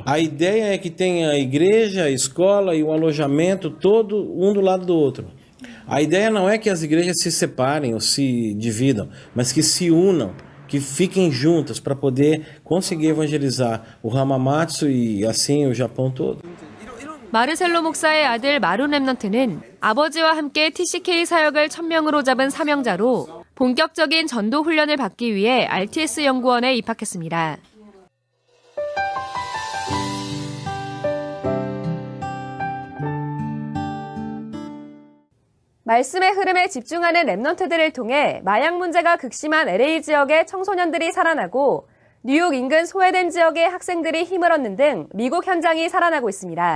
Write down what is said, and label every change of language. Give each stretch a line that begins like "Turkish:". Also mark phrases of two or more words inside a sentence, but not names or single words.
Portuguese: A ideia é que tenha a igreja, a escola e o alojamento todo um do lado do outro. A ideia não é que as igrejas se separem ou se dividam, mas que se unam que fiquem juntas para poder conseguir evangelizar o Hamamatsu e assim o Japão todo.
Korean: 마르셀로 목사의 아들 마룬 랩넌트는 아버지와 함께 TCK 사역을 천명으로 잡은 사명자로 본격적인 전도 훈련을 받기 위해 RTS 연구원에 입학했습니다. 말씀의 흐름에 집중하는 랩넌트들을 통해 마약 문제가 극심한 LA 지역의 청소년들이 살아나고 뉴욕 인근 소외된 지역의 학생들이 힘을 얻는 등 미국 현장이 살아나고 있습니다.